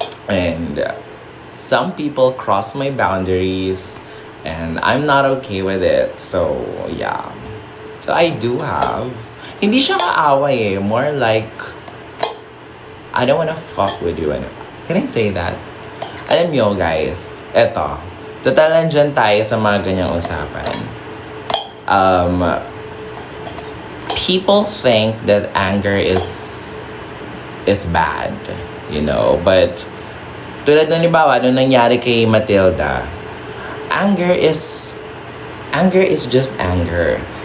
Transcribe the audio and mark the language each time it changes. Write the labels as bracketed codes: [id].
[en] And some people cross my boundaries and I'm not okay with it. So, yeah. So, I do have... [tl] Hindi siya kaaway eh. [en] More like... I don't wanna fuck with you. Can I say that? [tl] Alam nyo, guys. Eto. Total nandyan tayo sa mga ganyang usapan. [en] People think that anger is bad. You know? But... [tl] Tulad ng libawa, nung nangyari kay Matilda, [en] anger is just anger.